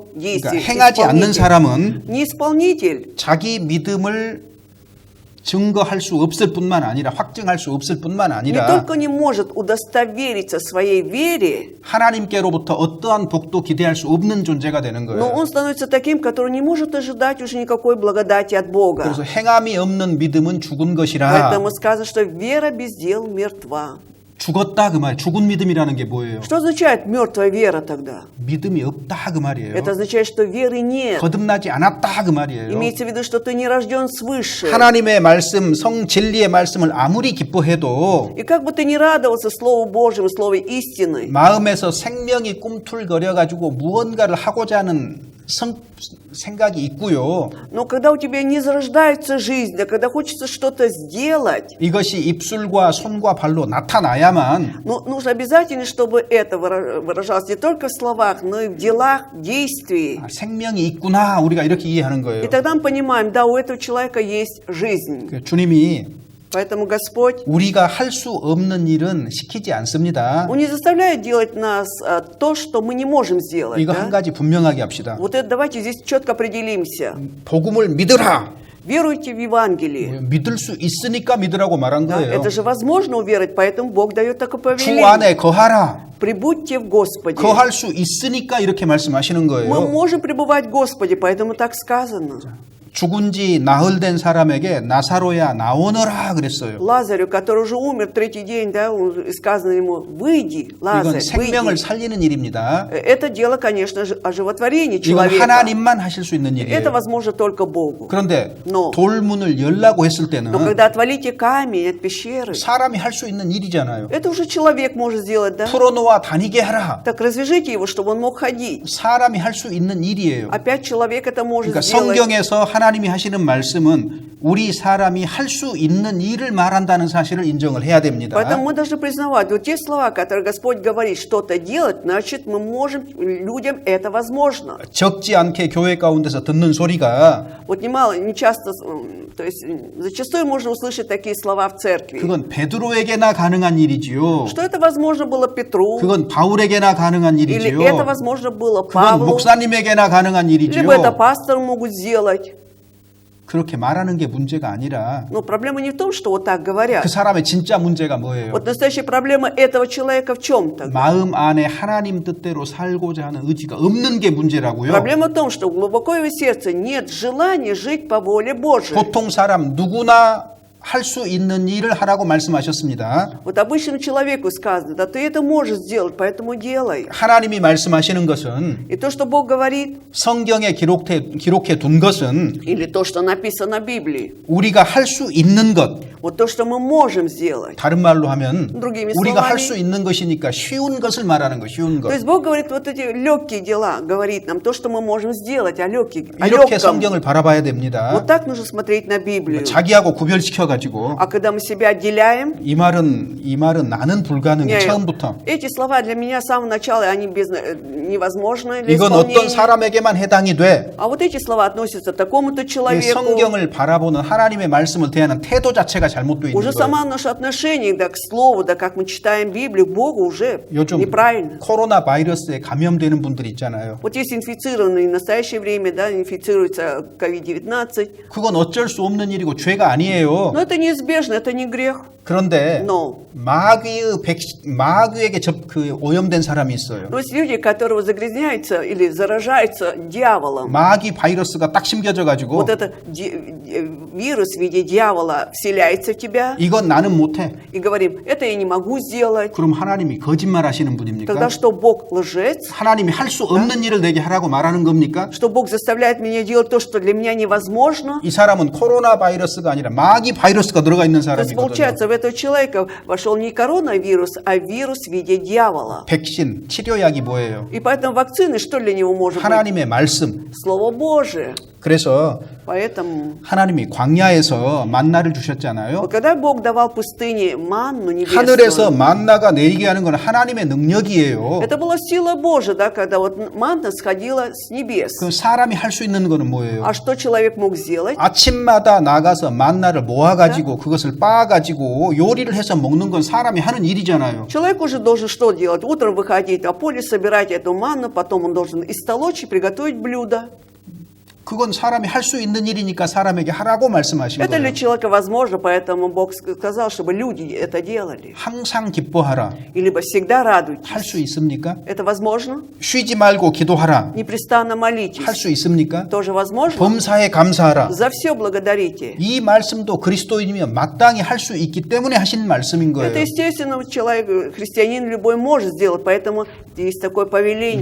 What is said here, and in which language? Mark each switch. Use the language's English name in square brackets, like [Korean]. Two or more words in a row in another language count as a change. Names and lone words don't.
[Korean] 그러니까 [Russian] действии. [Korean] 행하지 않는 사람은 [Russian] Не исполнитель. [Korean] 자기 믿음을 증거할 수 없을 뿐만 아니라 확증할 수 없을 뿐만 [Russian] Не [Korean] 아니라 [Russian] только не может удостовериться своей вере, [Korean] 하나님께로부터 어떠한 복도 기대할 수 없는 존재가 되는 [Russian] но [Korean] 거예요. [Russian] он становится таким, который не может ожидать уже никакой благодати от Бога. [Korean] 그래서 행함이 없는 믿음은 죽은 것이라 [Russian] Поэтому сказано, что вера без дел мертва. [Korean] 죽었다 그 말. 죽은 믿음이라는 게 뭐예요? [Russian] Что означает мертвая вера тогда? [Korean] 믿음이 없다 그 말이에요. [Russian] Это означает, что веры нет. [Korean] 거듭나지 않았다 그 말이에요. [Russian] Имеется в виду, что ты не рожден свыше. [Korean] 하나님의 말씀, 성 진리의 말씀을 아무리 기뻐해도 [Russian] И как бы ты ни радовался Слову Божьему, Слову истины, [Korean] 마음에서 생명이 꿈틀거려 가지고 무언가를 하고자 하는 생각이 있고요. [Russian] но когда у тебя не зарождается жизнь, да когда хочется что-то сделать, [Korean] 이것이 입술과 손과 발로 나타나야만 [Russian] но нужно обязательно, чтобы это выражалось не только в словах, но и в делах, действии. [Korean] 생명이 있구나 우리가 이렇게 이해하는 거예요. [Russian] И тогда мы понимаем, да, у этого человека есть жизнь. [Korean] 주님이 [Russian] Поэтому Господь, [Korean] 우리가 할 수 없는 일은 시키지 않습니다. [Russian] Он не заставляет делать нас то, что мы не можем сделать. [Korean] 이거 한 [Russian] Да? [Korean] 가지 분명하게 합시다. [Russian] Вот это давайте здесь четко определимся. [Korean] 복음을 믿으라. [Russian] Веруйте в Евангелие. [Korean] 믿을 수 있으니까 믿으라고 말한 [Russian] Да? [Korean] 거예요. [Russian] Это же возможно уверовать, поэтому Бог дает такое [Korean] 주 [Russian] повеление. [Korean] 안에 거하라. [Russian] Прибудьте в Господе. [Korean] 거할 수 있으니까 이렇게 말씀하시는 [Russian] Мы [Korean] 거예요. [Russian] можем пребывать в Господе, поэтому так сказано. [Korean] 죽은 지 나흘 된 사람에게 나사로야 나오너라 그랬어요. [Russian] Лазарю, который уже умер третий день, да, сказано ему, выйди, [Korean] 이건 [Russian] Лазарь, [Korean] 생명을 [Russian] выйди. [Korean] 살리는 일입니다. [Russian] Это дело, конечно же, оживотворения [Korean] 이건 [Russian] человека. [Korean] 하나님만 하실 수 있는 [Russian] Это [Korean] 일이에요. [Russian] возможно только Богу. [Korean] 그런데 [Russian] Но. [Korean] 돌문을 열라고 했을 [Russian] Но [Korean] 때는 [Russian] когда отвалите камень от пещеры, [Korean] 사람이 할 수 있는 일이잖아요. [Russian] это уже человек может сделать, да? [Korean] 풀어놓아 다니게 하라. [Russian] Так развяжите его, чтобы он мог ходить. [Korean] 사람이 할 수 있는 일이에요. [Russian] Опять человек это может [Korean] 그러니까 [Russian] сделать. [Korean] 성경에서 하나님이 하시는 말씀은 우리 사람이 할 수 있는 일을 말한다는 사실을 인정을 해야 됩니다. [Russian] Поэтому мы должны признавать, вот те слова, которые Господь говорит, что-то делать, значит, мы можем, людям это возможно. [Korean] 적지 않게 교회 가운데서 듣는 소리가 [Russian] Вот немало, не часто, то есть зачастую можно услышать такие слова в церкви. [Korean] 그건 베드로에게나 가능한 일이지요. [Russian] Что это возможно было Петру, [Korean] 그건 바울에게나 가능한 [Russian] или [Korean] 일이지요. [Russian] это возможно было [Korean] 그건 [Russian] Павлу, [Korean] 목사님에게나 가능한 일이지요. [Russian] либо это пастору могут сделать. [Korean] 그렇게 말하는 게 문제가 아니라 [Russian] Но проблема не в том, что вот так говорят. [Korean] 그 사람의 진짜 문제가 뭐예요? [Russian] Вот настоящая проблема этого человека в чем-то. [Korean] 마음 안에 하나님 뜻대로 살고자 하는 의지가 없는 게 문제라고요. [Russian] Проблема в том, что глубоко в его сердце нет желания жить по воле Божией. [Korean] 보통 사람 누구나 할 수 있는 일을 하라고 말씀하셨습니다. [Russian] Вот обычному человеку сказано, да ты это можешь сделать, поэтому делай. [Korean] 하나님이 말씀하시는 것은 [Russian] И то, что Бог говорит, [Korean] 성경에 기록해 둔 것은 [Russian] или то, что написано в Библии, [Korean] 우리가 할 수 있는 것, [Russian] вот то, что мы можем сделать. [Korean] 다른 말로 하면 [Russian] Другими [Korean] 우리가 할 [Russian] словами. [Korean] 수 있는 것이니까 쉬운 것을 말하는 거, 쉬운 [Russian] То [Korean] 것. [Russian] есть Бог говорит вот эти легкие дела, говорит нам то, что мы можем сделать, о [Korean] 이렇게 [Russian] легком. [Korean] 성경을 바라봐야 됩니다. [Russian] Вот так нужно смотреть на Библию. [Korean] 자기하고 구별시켜가지고 [Russian] А когда мы себя отделяем, [Korean] 이 말은 나는 불가능해 처음부터. [Russian] эти слова для меня с самого начала, они невозможны для [Korean] 이건 어떤 [Russian] исполнения. [Korean] 사람에게만 해당이 돼. [Russian] А вот эти слова относятся к такому-то [Korean] 이 [Russian] человеку. [Korean] 성경을 바라보는 하나님의 말씀을 대하는 태도 자체가 잘못되어 있는 [Russian] Уже [Korean] 거예요. [Russian] само наше отношение, да, к слову, да, как мы читаем Библию, к Богу уже [Korean] 요즘 [Russian] неправильно. [Korean] 코로나 바이러스에 감염되는 분들이 있잖아요. [Russian] Вот есть инфицированные в настоящее время, да, инфицируются COVID-19. [Korean] 그건 어쩔 수 없는 일이고 죄가 아니에요. [Russian] Но это неизбежно, это не грех. [Korean] 그런데 [Russian] Но [Korean] 마귀에게 오염된 사람이 있어요. [Russian] есть люди, которые загрязняются или заражаются дьяволом. [Korean] 마귀 바이러스가 딱 심겨져 가지고 [Russian] Вот этот вирус в виде дьявола вселяется в тебя. [Korean] 이건 나는 못해. [Russian] И говорим, это я не могу сделать. [Korean] 그럼 하나님이 거짓말하시는 분입니까? [Russian] Тогда что, Бог лжец? [Korean] 하나님이 할 수 없는 일을 내게 하라고 말하는 겁니까? [Russian] Что Бог заставляет меня делать то, что для меня невозможно? [Korean] 이 사람은 코로나 바이러스가 아니라 마귀 바이러스가 들어가 있는 [Russian] То есть, [Korean] 사람이거든요. [Russian] получается, в этого человека вошел не коронавирус, а вирус в виде дьявола. [Korean] 백신, 치료약이 뭐예요? [Russian] И поэтому вакцины, что для него может быть? [Korean] 하나님의 말씀. [Russian] Слово Божие. [Korean] 그래서 [Russian] Поэтому, [Korean] 하나님이 광야에서 만나를 주셨잖아요. [Russian] вот когда Бог давал пустыне манну [Korean] 하늘에서 [Russian] небесную, [Korean] 만나가 내리게 하는 건 하나님의 능력이에요. [Russian] это была сила Божия, да, когда вот манна сходила с небес. [Korean] 그 사람이 할 수 있는 거는 뭐예요? [Russian] А что человек мог сделать? [Korean] 아침마다 나가서 만나를 모아가지고 그것을 빻아가지고 요리를 해서 먹는 건 사람이 하는 일이잖아요. [Russian] Человек уже должен что делать? Утром выходить на поле, собирать эту манну, потом он должен истолочь и приготовить блюдо. [Korean] 그건 사람이 할 수 있는 일이니까 사람에게 하라고 말씀하신 [Russian] Это для [Korean] 거예요. [Russian] человека возможно, поэтому Бог сказал, чтобы люди это делали. [Korean] 항상 기뻐하라. [Russian] И либо всегда радуйтесь. [Korean] 할 수 있습니까? [Russian] Это возможно? [Korean] 쉬지 말고 기도하라. [Russian] Непрестанно молитесь. [Korean] 할 수 있습니까? [Russian] Тоже возможно? [Korean] 범사에 감사하라. [Russian] За все благодарите. [Korean] 이 말씀도 그리스도인이면 마땅히 할 수 있기 때문에 하신 말씀인 거예요. [Russian] Это естественно, человек, христианин любой может сделать, поэтому есть такое повеление.